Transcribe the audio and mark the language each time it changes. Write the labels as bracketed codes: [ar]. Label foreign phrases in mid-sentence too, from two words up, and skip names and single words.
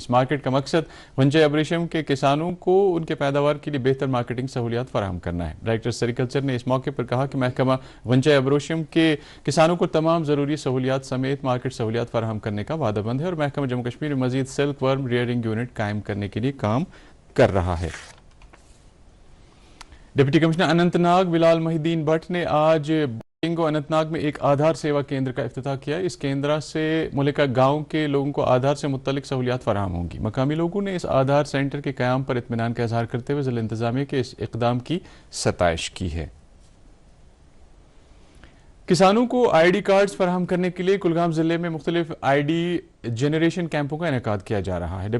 [ur] اس مارکیٹ کا مقصد غنچہ ابریشم کے کسانوں کو ان کے پیداوار کے لیے بہتر مارکیٹنگ سہولیات فراہم کرنا ہے. [en] Director Sericulture [ur] نے اس موقع پر کہا کہ محکمہ غنچہ ابریشم کے کسانوں کو تمام ضروری سہولیات سمیت مارکیٹ سہولیات فراہم کرنے کا وعدہ مند ہے اور محکمہ جموں کشمیر میں مزید [en] silk worm rearing unit [ur] قائم کرنے کے لیے کام کر رہا ہے. [en] Deputy Commissioner [ur] اننت ناگ بلال محی الدین بٹ نے آج بنگو اننت ناگ میں ایک آدھار سیوا کیندر کا افتتاح کیا. اس کیندرا سے ملکہ گاؤں کے لوگوں کو آدھار سے متعلق سہولیات فراہم ہوں گی. مقامی لوگوں نے اس آدھار سینٹر کے قیام پر اطمینان کا اظہار کرتے ہوئے ضلع انتظامیہ کے اس اقدام کی ستائش کی ہے. کسانوں کو [en] ID cards [ur] فراہم کرنے کے لیے کلگام ضلع میں مختلف [en] ID generation camps [ur] کا انعقاد کیا جا رہا ہے.